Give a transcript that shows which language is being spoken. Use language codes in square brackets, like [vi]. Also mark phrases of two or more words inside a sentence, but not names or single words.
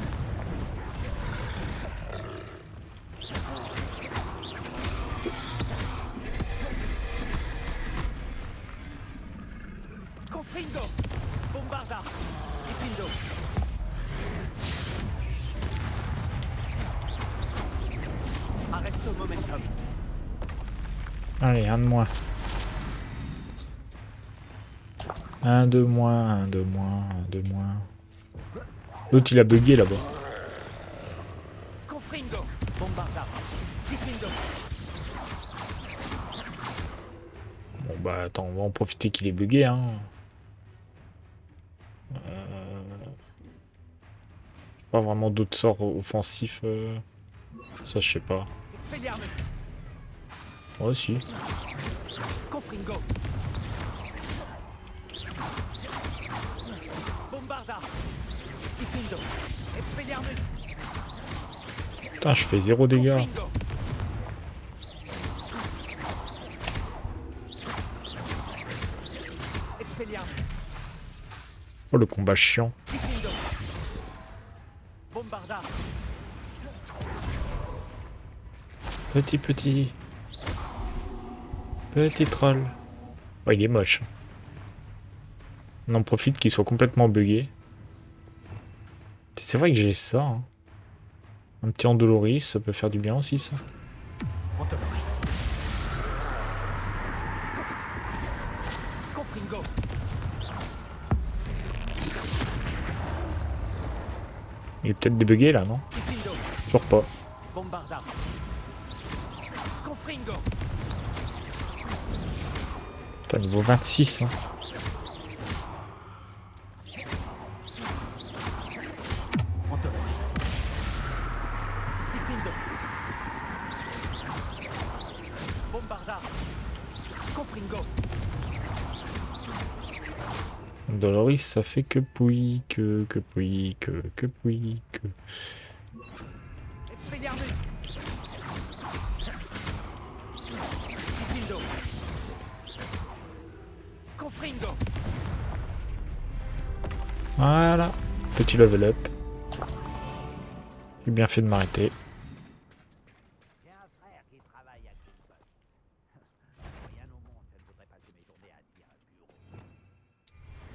[fr] Confringo. Bombarda. Difendo. Arresto momentum. Allez, un de moins. Un de moins, un de moins, un de moins. L'autre il a bugué là-bas. Confringo. Bombarda. Difendo. Bon bah attends, on va en profiter qu'il est bugué hein. Pas vraiment d'autres sorts offensifs. Ça je sais pas. Expelliarmus. Ouais si. Confringo. Bombarda. Difendo. Expelliarmus. Putain je fais 0 dégâts. Confringo. Expelliarmus. Oh le combat chiant. Difendo. Bombarda. Petit troll. Oh il est moche. On en profite qu'il soit complètement bugué. C'est vrai que j'ai ça. Hein. Un petit Andoloris, ça peut faire du bien aussi ça. Antoloris. Confringo. Il est peut-être débugué là, non? Difendo. Toujours pas. Bombarda. Confringo. Putain, niveau 26. Hein. Antoloris. Difendo. Bombarda. Confringo. Andoloris, ça fait que pouille, que pouille, que pouille, que... Expelliarmus. Difendo. Confringo. Voilà. Petit [en] level up. [fr] J'ai bien fait de m'arrêter. J'ai un frère qui travaille à Greenbutt. Rien au monde, je ne voudrais passer mes journées assis à un bureau.